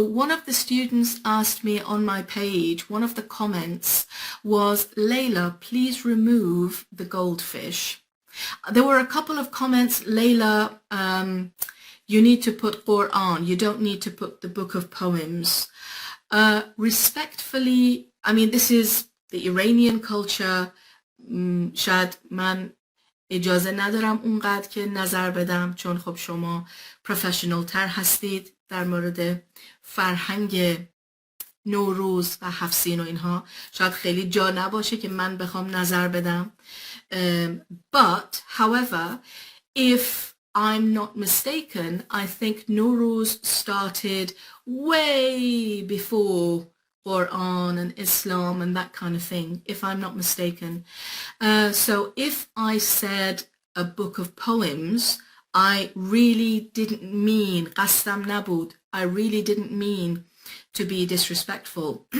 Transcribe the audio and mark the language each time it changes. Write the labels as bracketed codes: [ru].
[en] One of the students asked me on my page, one of the comments was, Layla, please remove the goldfish. There were a couple of comments, Layla, you need to put Quran. You don't need to put the book of poems. Respectfully, I mean, this is the Iranian culture. [fa] شاید من اجازه ندارم اونقدر که نظر بدم چون خب شما پروفشنال تر هستید در مورد فرهنگ نوروز و هفسین و اینها. شاید خیلی جا نباشه که من بخوام نظر بدم. [en] But however, if I'm not mistaken, I think Nowruz started way before Quran and Islam and that kind of thing, if I'm not mistaken. So if I said a book of poems, I really didn't mean, [fa] qasdam nabud, [en] I really didn't mean to be disrespectful.